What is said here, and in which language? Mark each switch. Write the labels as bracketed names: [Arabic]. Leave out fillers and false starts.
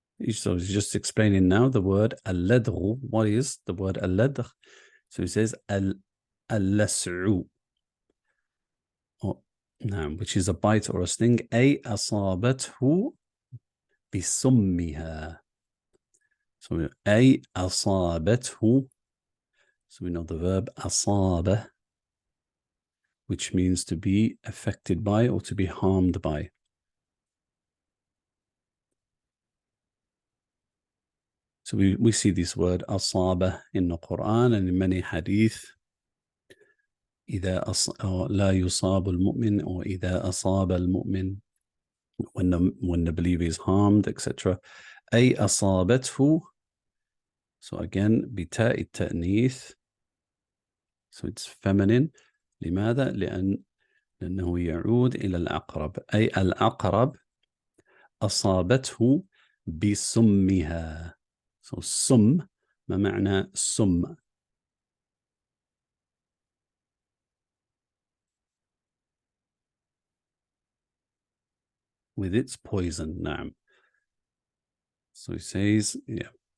[English] So he's just explaining now the word al-ladghu. What is the word al-ladgh? So he says al-las'u. Which is a bite or a sting. [Arabic] أي أصابته بسمها. So أي أصابته. [English] So we know the verb أصابه, which means to be affected by or to be harmed by. So we see this word asaba in the Quran and in many hadith. [Arabic] أو لا يصاب المؤمن, [English] or [Arabic] إذا أصاب المؤمن, [English] when the believer is harmed, etc. [Arabic] أي أصابته, [English] so again بتاء التأنيث, so it's feminine. [Arabic] لماذا؟ لأنه يعود إلى العقرب, أي العقرب أصابته بسمها. [English] So السم, [Arabic] ما معنى السم؟ [English] With its poison. نعم. So he says, yeah.